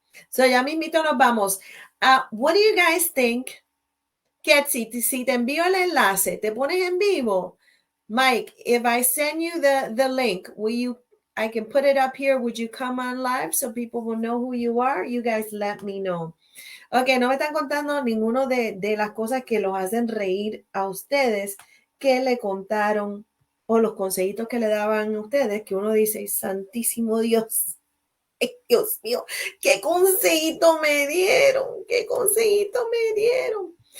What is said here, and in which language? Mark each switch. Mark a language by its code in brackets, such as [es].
[es] So ya mismito nos vamos. [en] What do you guys think? [es] Ketsi, si te envío el enlace, ¿te pones en vivo? [en] Mike, if I send you the link, I can put it up here. Would you come on live so people will know who you are? You guys let me know. [es] Ok, no me están contando ninguno de las cosas que los hacen reír a ustedes que le contaron o los consejitos que le daban a ustedes que uno dice, santísimo Dios, Dios mío, qué consejito me dieron, qué consejito me dieron.